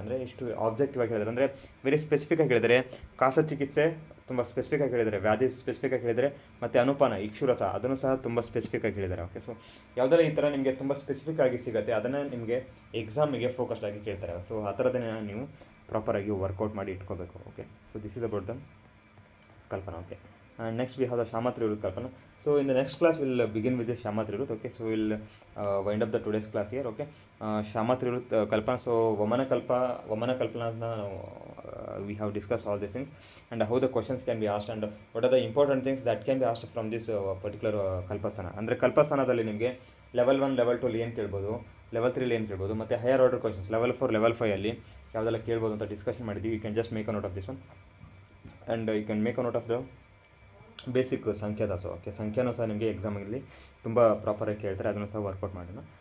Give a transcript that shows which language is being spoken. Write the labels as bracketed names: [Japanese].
[Kannada] ಅಂದರೆ ಇಷ್ಟು ಆಬ್ಜೆಕ್ಟಿವ್ ಆಗಿ ಹೇಳಿದ್ದಾರೆ, ಅಂದರೆ ವೆರಿ ಸ್ಪೆಸಿಫಿಕ್ಕಾಗಿ ಹೇಳಿದ್ದಾರೆ. ಕಾಸ ಚಿಕಿತ್ಸೆ ತುಂಬ ಸ್ಪೆಸಿಫಿಕ್ಕಾಗಿ ಹೇಳಿದ್ದಾರೆ, ವ್ಯಾಧಿ ಸ್ಪೆಸಿಫಿಕ್ಕಾಗಿ ಹೇಳಿದ್ದಾರೆ, ಮತ್ತು ಅನುಪಾನ ಇಕ್ಷುರಸ ಅದನ್ನು ಸಹ ತುಂಬ ಸ್ಪೆಸಿಫಿಕ್ಕಾಗಿ ಹೇಳಿದ್ದಾರೆ. ಓಕೆ, ಸೊ ಯಾವುದೆಲ್ಲ ಈ ಥರ ನಿಮಗೆ ತುಂಬ ಸ್ಪೆಸಿಫಿಕ್ ಆಗಿ ಸಿಗುತ್ತೆ ಅದನ್ನು ನಿಮಗೆ ಎಕ್ಸಾಮಿಗೆ ಫೋಕಸ್ಡ್ ಆಗಿ ಕೇಳ್ತಾರೆ. ಸೊ ಆ ಥರದನ್ನೇ ನೀವು ಪ್ರಾಪರಾಗಿ ವರ್ಕೌಟ್ ಮಾಡಿ ಇಟ್ಕೋಬೇಕು. [English] Okay, so this is about the Kalpana. Okay, and next we have the Shamatrivrut Kalpana. So in the next class we'll begin with this Shamatrivrut. Okay, so we'll wind up the today's class here. Okay, Shamatrivrut Kalpana. So Vamana Kalpana we have discussed all these things and how the questions can be asked and what are the important things that can be asked from this particular Kalpasthana. [Kannada] ಅಂದರೆ ಕಲ್ಪಸ್ಥಾನದಲ್ಲಿ ನಿಮಗೆ level 1 level 2 ಏನು ಕೇಳ್ಬೋದು, level 3 ಏನು ಕೇಳ್ಬೋದು, ಮತ್ತು higher order questions level 4 level 5 ಅಲ್ಲಿ ಯಾವುದೆಲ್ಲ ಕೇಳ್ಬೋದು ಅಂತ ಡಿಸ್ಕಷನ್ ಮಾಡಿದ್ದೀವಿ. [English] You can just make a note of this one and you can make a note of the basic ಸಂಖ್ಯಾದ. [Kannada] So okay, ಸಂಖ್ಯಾನೂ ಸಹ ನಿಮಗೆ ಎಕ್ಸಾಮಲ್ಲಿ ತುಂಬ ಪ್ರಾಪರಾಗಿ ಕೇಳ್ತಾರೆ, ಅದನ್ನು ಸಹ ವರ್ಕೌಟ್ ಮಾಡೋಣ.